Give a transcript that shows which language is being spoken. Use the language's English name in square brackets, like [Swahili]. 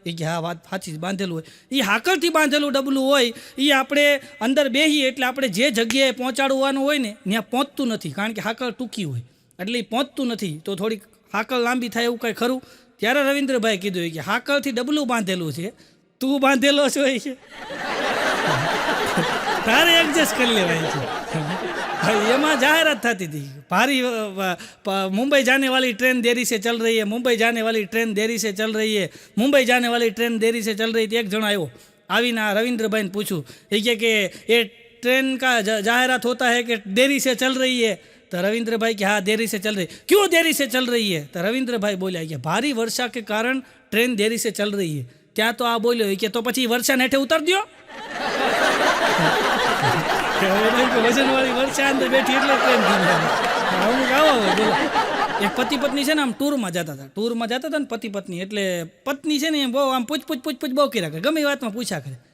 [Gujarati] એ કે હા વાત સાચી, બાંધેલું હોય. એ હાકલથી બાંધેલું ડબલું હોય એ આપણે અંદર બેસીએ એટલે આપણે જે જગ્યાએ પહોંચાડવાનું હોય ને ત્યાં પહોંચતું નથી, કારણ કે હાકલ ટૂંકી હોય એટલે એ પહોંચતું નથી. તો થોડીક હાકલ લાંબી થાય એવું કંઈ ખરું? ત્યારે રવિન્દ્રભાઈ કીધું કે હાકલથી ડબલું બાંધેલું છે, તું બાંધેલો છો એ છે, તારે એડજસ્ટ કરી લેવાય છે. એમાં જાહેરાત થતી હતી ભારી, [Hindi] मुंबई जाने वाली ट्रेन देरी से चल रही है, मुंबई जाने वाली ट्रेन देरी से चल रही है, मुंबई जाने वाली ट्रेन देरी से चल रही थी. [Gujarati] एक जणो આવ્યો, આવીને રવિન્દ્રભાઈને પૂછ્યું, એ કે [Hindi] ये ट्रेन का जाहिरात होता है कि देरी से चल रही है. तो रविंद्र भाई कि हाँ देरी से चल रही. क्यों देरी से चल रही है? तो रविंद्र भाई बोल्या कि भारी वर्षा के कारण ट्रेन देरी से चल रही है. [Gujarati] ત્યાં તો આ બોલ્યો કે તો પછી વર્ષા હેઠે ઉતાર દો. વજનવાળી વર્ષા અંદર બેઠી એટલે ટ્રેન અમુક આવો બોલો. એક પતિ પત્ની છે ને આમ ટૂરમાં જતા હતા ને પતિ પત્ની. એટલે પત્ની છે ને એમ બહુ આમ પૂછ બહુ કર્યા કરે, ગમે વાતમાં પૂછ્યા કરે.